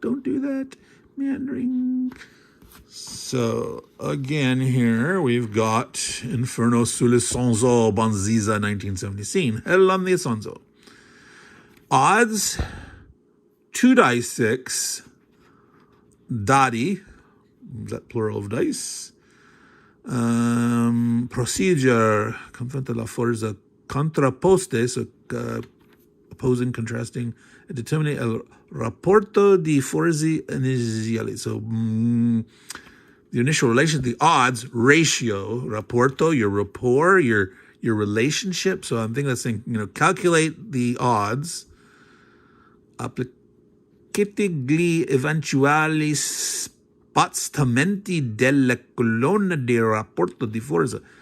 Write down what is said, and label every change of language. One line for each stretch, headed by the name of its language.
English: Don't do that. Meandering. So again, here we've got Inferno sull'Isonzo, Bainsizza, 1917. Hell on the Isonzo. Odds 2 dice 6. Dadi, is that plural of dice? Procedure,
Italian: confronta la forza contrapposte,
English: so opposing, contrasting,
Italian: e
English: determine
Italian: il rapporto di forze iniziali.
English: So the initial relation, the odds ratio, rapporto, your rapport, your relationship. So I'm thinking that's saying, calculate the odds.
Italian: Applicate gli eventuali spostamenti della colonna di rapporto di forza.